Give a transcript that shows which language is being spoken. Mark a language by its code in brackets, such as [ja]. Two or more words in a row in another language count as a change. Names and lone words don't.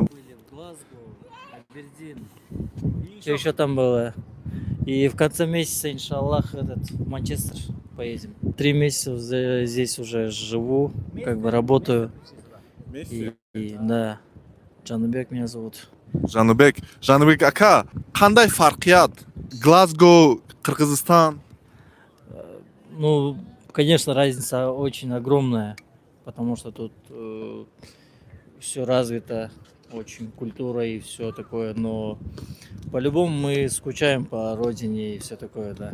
[ru] Были в Глазго, Абердин. Что еще там было? И в конце месяца, иншаллах, в Манчестер поедем. 3 месяца здесь уже живу, как бы работаю. И да, Джанубек меня зовут. [uz] Жанубек, ака, қандай фарқият? [ru] Глазго, Кыргызстан. Ну, конечно, разница очень огромная, потому что тут все развито, очень культура и все такое, но по-любому мы скучаем по родине и все такое, да.